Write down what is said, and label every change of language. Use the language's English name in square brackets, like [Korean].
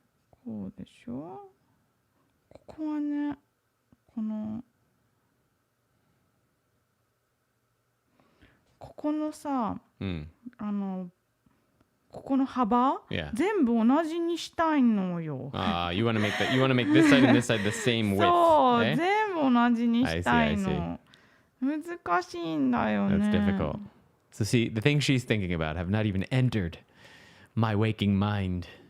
[Japanese] こうでしょ。ここはね、ここのさ、ここの幅、全部同じにしたいのよ。 [English] You want to make this side and this side the same width. [Japanese] そう、全部同じにしたいの。難しいんだよね。 [English] That's difficult. So see, the things she's thinking about have not even entered my waking mind.